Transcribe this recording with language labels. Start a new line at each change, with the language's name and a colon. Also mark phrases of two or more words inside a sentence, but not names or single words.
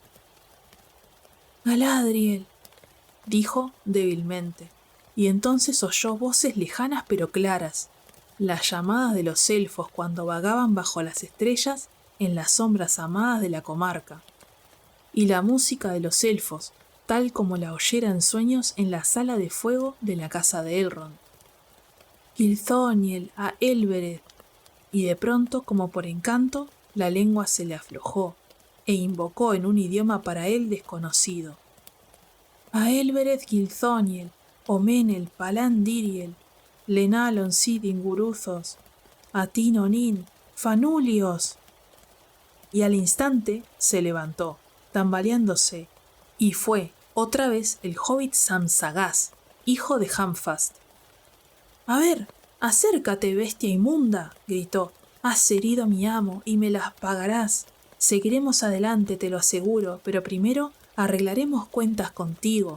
Spanish: «Galadriel», dijo débilmente, y entonces oyó voces lejanas pero claras, las llamadas de los elfos cuando vagaban bajo las estrellas en las sombras amadas de la comarca, y la música de los elfos, tal como la oyera en sueños en la sala de fuego de la casa de Elrond.
Sindarin: Gilthoniel a Elbereth,
Spanish: y de pronto, como por encanto, la lengua se le aflojó, e invocó en un idioma para él desconocido.
Sindarin: A Elbereth Gilthoniel, Omenel, Palandiriel, Lenalon Sidin Guruzos, Atinonin, Fanulios.
Spanish: Y al instante se levantó, tambaleándose, y fue otra vez el hobbit Sam Sagaz, hijo de Hamfast. «A ver, acércate, bestia inmunda», gritó. «Has herido a mi amo y me las pagarás. Seguiremos adelante, te lo aseguro, pero primero arreglaremos cuentas contigo.